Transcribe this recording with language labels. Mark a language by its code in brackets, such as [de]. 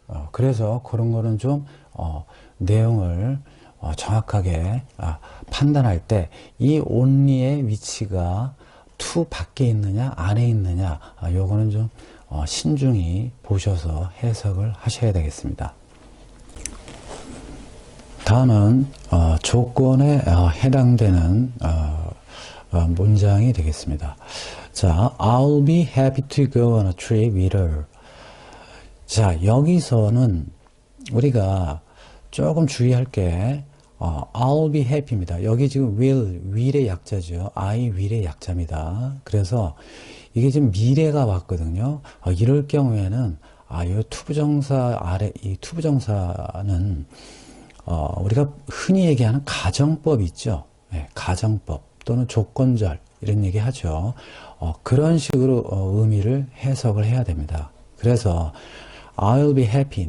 [ko] 그래서 그런 거는 좀 내용을 정확하게 판단할 때 이 only의 위치가 to 밖에 있느냐 안에 있느냐 요거는 좀 신중히 보셔서 해석을 하셔야 되겠습니다. 다음은 조건에 해당되는 문장이 되겠습니다. 자, [en] I'll be happy to go on a trip with her. [ko] 자, 여기서는 우리가 조금 주의할 게 [en] I'll be happy [ko] 입니다. 여기 지금 will의 약자죠. I will의 약자입니다. 그래서 이게 지금 미래가 왔거든요. 이럴 경우에는 이 투부정사 아래 이 투부정사는 우리가 흔히 얘기하는 가정법 있죠. 네, 가정법 또는 조건절 이런 얘기 하죠. 그런 식으로 의미를 해석을 해야 됩니다. 그래서 [en] I'll be happy.